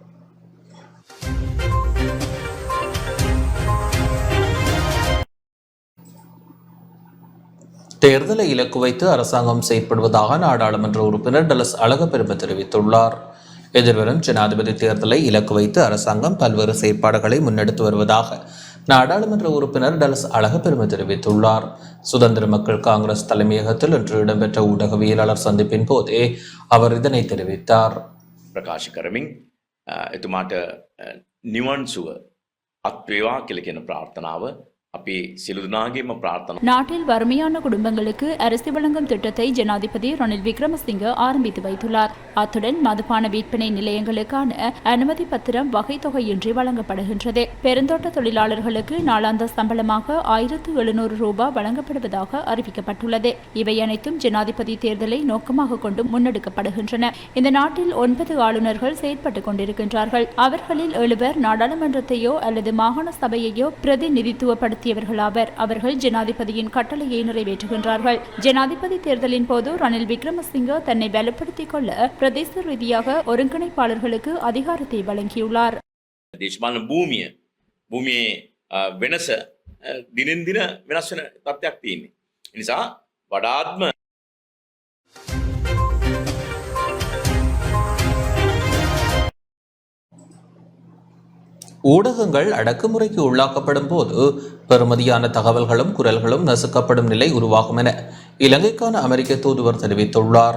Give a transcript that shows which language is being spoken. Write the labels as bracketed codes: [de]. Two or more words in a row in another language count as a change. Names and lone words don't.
[ta] தேர்தலை இலக்கு வைத்து அரசாங்கம் செயற்படுவதாக நாடாளுமன்ற உறுப்பினர் டலஸ் அழகப்பெரும தெரிவித்துள்ளார். எதிர்வரும் ஜனாதிபதி தேர்தலை இலக்கு வைத்து அரசாங்கம் பல்வேறு செயற்பாடுகளை முன்னெடுத்து வருவதாக நாடாளுமன்ற உறுப்பினர் டலஸ் அழகப்பெரும தெரிவித்துள்ளார். சுதந்திர மக்கள் காங்கிரஸ் தலைமையகத்தில் இன்று இடம்பெற்ற ஊடகவியலாளர் சந்திப்பின் போதே அவர் இதனை தெரிவித்தார். [si] ප්‍රකාශ කරමින් එතුමාට නිවන් සුව අත්වේවා කියලා කියන ප්‍රාර්ථනාව අපි සියලු දෙනාගේම ප්‍රාර්ථනා. [ta] நாட்டில் வறுமையான குடும்பங்களுக்கு அரிசி வழங்கும் திட்டத்தை ஜனாதிபதி ரணில் விக்ரமசிங்க ஆரம்பித்து வைத்துள்ளார். அத்துடன் மதுபான விற்பனை நிலையங்களுக்கான அனுமதி பத்திரம் வகை தொகையின்றி வழங்கப்படுகின்றது. பெருந்தோட்ட தொழிலாளர்களுக்கு நாளாந்த சம்பளமாக 1700 ரூபாய் வழங்கப்படுவதாக அறிவிக்கப்பட்டுள்ளது. இவை அனைத்தும் ஜனாதிபதி தேர்தலை நோக்கமாக கொண்டு முன்னெடுக்கப்படுகின்றன. இந்த நாட்டில் 9 ஆளுநர்கள் செயற்பட்டுக் கொண்டிருக்கின்றார்கள். அவர்களில் 7 பேர் நாடாளுமன்றத்தையோ அல்லது மாகாண சபையையோ பிரதிநிதித்துவப்படுத்த அவர்கள் ஜனாதிபதியின் கட்டளையை நிறைவேற்றுகின்றார்கள். ஜனாதிபதி தேர்தலின் போது ரணில் விக்ரமசிங்க தன்னை பலப்படுத்திக் கொள்ள பிரதேச ரீதியாக ஒருங்கிணைப்பாளர்களுக்கு அதிகாரத்தை வழங்கியுள்ளார். [si] දේශපාලන භූමියේ වෙනස දිනෙන් දින වෙනස් වෙන තත්ත්වයක් තියෙන්නේ. ඒ නිසා වඩාත්ම [ta] ஊடகங்கள் அடக்குமுறைக்கு உள்ளாக்கப்படும் போது பெறுமதியான தகவல்களும் குரல்களும் நசுக்கப்படும் நிலை உருவாகும் என இலங்கைக்கான அமெரிக்க தூதுவர் தெரிவித்துள்ளார்.